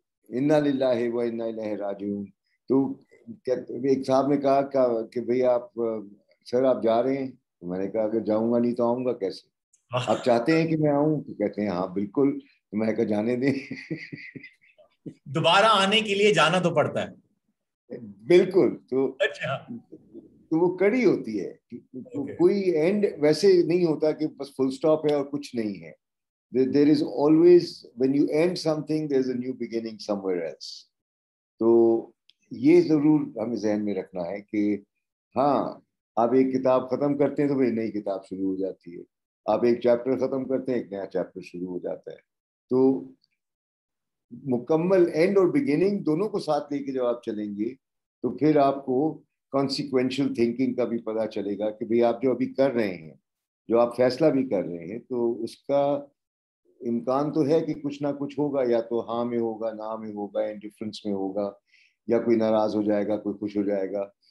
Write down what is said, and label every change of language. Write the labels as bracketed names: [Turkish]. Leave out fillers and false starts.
[Urdu] انا للہ و انا الیہ راجعون. تو ایک صاحب نے کہا کہ بھئی آپ سر آپ جا رہے ہیں؟ تو میں نے کہا کہ جاؤں گا نہیں تو آؤں گا کیسے, آپ چاہتے ہیں کہ میں آؤں؟ تو کہتے ہیں ہاں بالکل. تو میں کہا جانے دیں. دوبارہ آنے کے لیے جانا تو پڑتا ہے. بالکل. تو وہ کڑی ہوتی ہے. کوئی اینڈ ویسے نہیں ہوتا کہ بس فل سٹاپ ہے اور کچھ نہیں ہے. [English] There is always, when you end something, there's a new beginning somewhere else. [Urdu] تو یہ ضرور ہمیں ذہن میں رکھنا ہے کہ ہاں, آپ ایک کتاب ختم کرتے ہیں تو ایک نئی کتاب شروع ہو جاتی ہے. آپ ایک چیپٹر ختم کرتے ہیں, ایک نیا چیپٹر شروع ہو جاتا ہے. تو مکمل اینڈ اور بگننگ دونوں کو ساتھ لے کے جب آپ چلیں گے تو پھر آپ کو کانسیکوینشل تھنکنگ کا بھی پتہ چلے گا کہ بھئی آپ جو ابھی کر رہے ہیں, جو آپ فیصلہ بھی کر رہے ہیں, تو اس کا امکان تو ہے کہ کچھ نہ کچھ ہوگا, یا تو ہاں میں ہوگا, نہ میں ہوگا, انڈیفرنس میں ہوگا, یا کوئی ناراض ہو جائے گا, کوئی خوش ہو جائے گا.